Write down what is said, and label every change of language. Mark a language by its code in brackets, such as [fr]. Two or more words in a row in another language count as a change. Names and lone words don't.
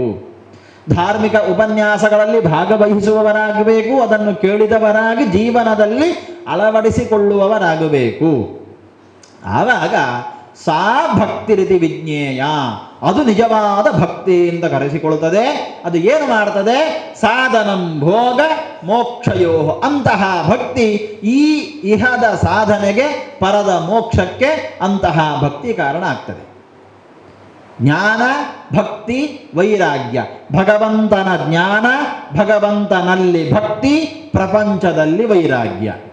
[kn] ಧಾರ್ಮಿಕ ಉಪನ್ಯಾಸಗಳಲ್ಲಿ ಭಾಗವಹಿಸುವವರಾಗಬೇಕು. ಅದನ್ನು ಕೇಳಿದವರಾಗಿ ಜೀವನದಲ್ಲಿ ಅಳವಡಿಸಿಕೊಳ್ಳುವವರಾಗಬೇಕು. ಆವಾಗ [sa] ಸಾ ಭಕ್ತಿ ರೀತಿ ವಿಜ್ಞೇಯ, [kn] ಅದು ನಿಜವಾದ ಭಕ್ತಿ ಅಂತ ಕರೆಸಿಕೊಳ್ಳುತ್ತದೆ. ಅದು ಏನು ಮಾಡ್ತದೆ? [sa] ಸಾಧನಂ ಭೋಗ ಮೋಕ್ಷಯೋ, [kn] ಅಂತಹ ಭಕ್ತಿ ಈ ಇಹದ ಸಾಧನೆಗೆ, ಪರದ ಮೋಕ್ಷಕ್ಕೆ ಅಂತಹ ಭಕ್ತಿ ಕಾರಣ ಆಗ್ತದೆ. ಜ್ಞಾನ, ಭಕ್ತಿ, ವೈರಾಗ್ಯ. ಭಗವಂತನ ಜ್ಞಾನ, ಭಗವಂತನಲ್ಲಿ ಭಕ್ತಿ, ಪ್ರಪಂಚದಲ್ಲಿ ವೈರಾಗ್ಯ.